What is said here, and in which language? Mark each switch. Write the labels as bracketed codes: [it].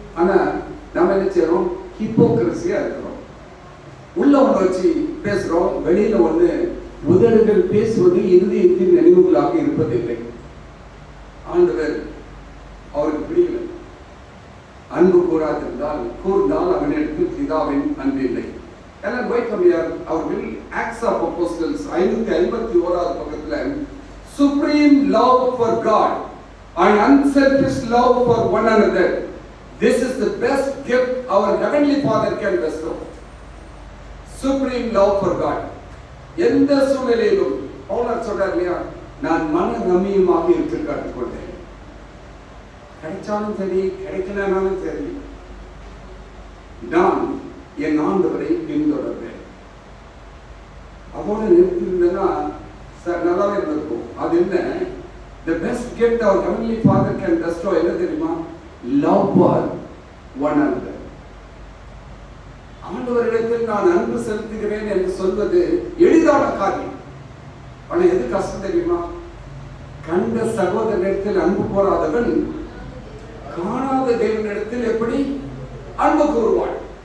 [ta] ஆனா நம்ம என்ன செய்யறோம்? ஹிப்போக்ரசியா இருக்கிறோம். உள்ள ஒண்ணு வச்சு பேசுறோம், வெளியில ஒண்ணு. உதடுகள் பேசுவது இருதயத்தின் நினைவுகளாக இருப்பதில்லை. ஆண்டவர் அவருக்கு பிடிக்கல. அன்பு கூர்ந்தால் அவனிடத்தில் பிதாவின் அன்பு இல்லை. எல்லாம் வைக்கமியார் அவர்கள் ஆக்ட்ஸ் ஆஃப் அப்போஸ்டல்ஸ் 551 பக்கத்துல [en] supreme love for God and unselfish love for one another, this is the best gift our heavenly Father can bestow. Supreme love for God. [ta] எந்த சூழ்நிலையிலும் பவுல் சொல்றார் இல்லையா, நான் மன ரம்மியமாக இருக்க கற்றுக்கொண்டேன். கிடைச்சாலும் சரி கிடைக்கலனாலும் சரி நான் என் ஆண்டவரை பின்தொடர்வேன். அதோட நிறுத்திருந்தேன்னா நல்லாவே இருந்திருக்கும். அது என்ன? [en] the best gift our heavenly Father can bestow [ta] என்ன தெரியுமா? [en] love for one another. [ta] ஆண்டவரிடத்தில் நான் அன்பு செலுத்துகிறேன் என்று சொல்வது எளிதான காரியம். ஆனா எது கஷ்டம் தெரியுமா? கண்ட சகோதரனிடத்தில் அன்பு கூறாதவன் காணாத தேவனிடத்தில் எப்படி அன்பு கூறுவான்?